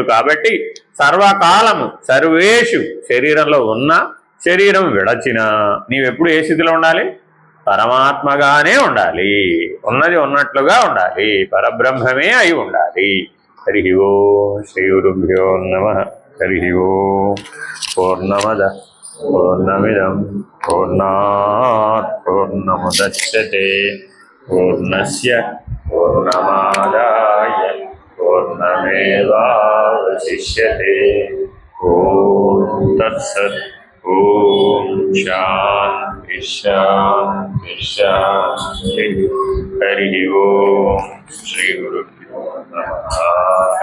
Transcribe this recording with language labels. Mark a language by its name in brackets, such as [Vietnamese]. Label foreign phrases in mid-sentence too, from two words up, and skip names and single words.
[Telugu] కాబట్టి సర్వకాలము సర్వేషు శరీరంలో ఉన్న శరీరం విడచిన నీవెప్పుడు ఏ స్థితిలో ఉండాలి? పరమాత్మగానే ఉండాలి. ఉన్నది ఉన్నట్లుగా ఉండాలి. పరబ్రహ్మమే అయి ఉండాలి. [Sanskrit] हरि ओं श्री गुरुभ्यो नमः. हरि ओं. पूर्णमद पूर्णमिदं पूर्णात् पूर्णमुदच्यते पूर्णस्य पूर्णमादाय पूर्णमेवावशिष्यते. ओं तत्सत्. ओं शान्ति शान्ति शान्ति. हरि ओं श्री गुरुभ्यो नमः.